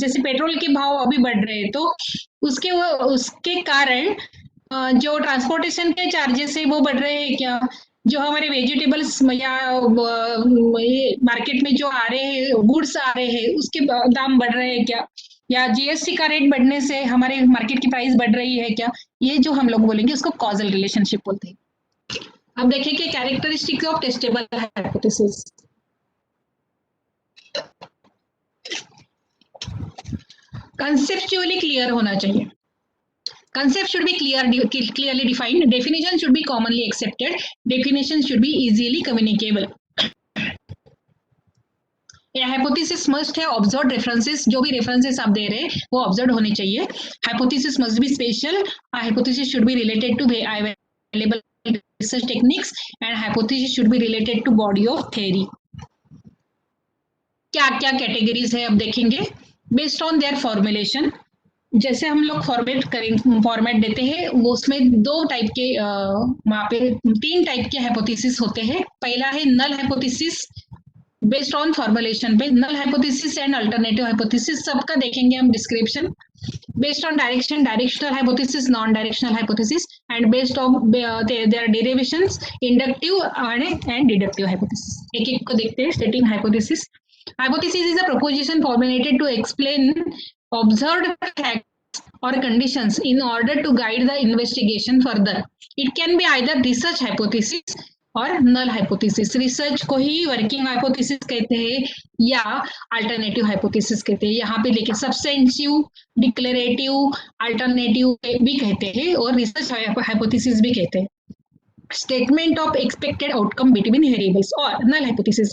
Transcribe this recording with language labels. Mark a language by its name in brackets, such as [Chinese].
[Hindi] जैसे पेट्रोल के भाव अभी बढ़ रहे हैं तो उसके कारण जो ट्रांसपोर्टेशन के चार्जेस है वो बढ़ रहे हैं क्या, जो हमारे वेजिटेबल्स या मार्केट में जो आ रहे हैं गुड्स आ रहे हैं उसके दाम बढ़ रहे हैं क्या, या जीएसटी का रेट बढ़ने से हमारे मार्केट की प्राइस बढ़ रही है क्या, ये जो हम लोग बोलेंगे उसको कॉजल रिलेशनशिप बोलते हैं. अब देखिए कि [English] Characteristics of testable hypothesis. [Hindi] Conceptually clear होना चाहिए. [English] Concept should be clearly defined. Definition should be commonly accepted. Definition should be easily communicable. A hypothesis must have observed references. [Hindi] जो भी references आप दे रहे हैं वो observed होने चाहिए. [English] Hypothesis must be special. A hypothesis should be related to available research techniques and hypothesis should be related to body of theory. [Hindi] क्या क्या categories है अब देखेंगे. [English] Based on their formulation. [Hindi] जैसे हम लोग फॉर्मेट देते हैं वो उसमें दो टाइप के वहां पे तीन टाइप के हाइपोथेसिस होते हैं. पहला है null hypothesis [English] based on formulation [Hindi] पे. Null hypothesis and alternative hypothesis सबका देखेंगे हम description. [English] Based on directional hypothesis, non directional hypothesis and based on their derivations, inductive and deductive hypothesis. [Hindi] एक एक को देखते हैं. [English] Stating hypothesis. Hypothesis is a proposition formulated to explain observed facts or conditions in order to guide the investigation further. It can be either research hypothesis और null hypothesis. [Hindi] Research को ही working hypothesis कहते हैं या अल्टरनेटिव हाइपोथेसिस कहते हैं. यहाँ पे देखिए सब्सटेंसिव, डिक्लेरेटिव, अल्टरनेटिव भी कहते हैं और रिसर्च हाइपोथेसिस भी कहते हैं. [English] Statement of expected outcome between variables और null hypothesis.